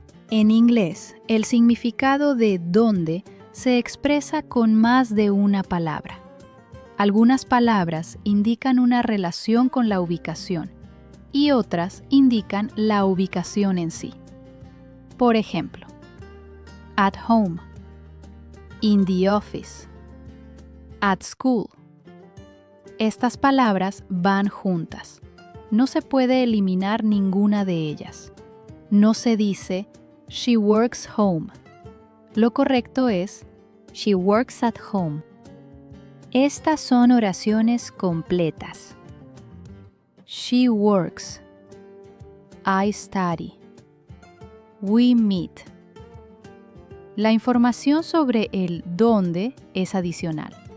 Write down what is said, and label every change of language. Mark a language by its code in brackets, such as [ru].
[es] En inglés, el significado de dónde se expresa con más de una palabra. Algunas palabras indican una relación con la ubicación y otras indican la ubicación en sí. Por ejemplo, [en] at home, in the office, at school. [es] Estas palabras van juntas. No se puede eliminar ninguna de ellas. No se dice [en] she works home. [es] Lo correcto es [en] she works at home. [es] Estas son oraciones completas. [en] She works. I study. We meet. [es] La información sobre el dónde es adicional.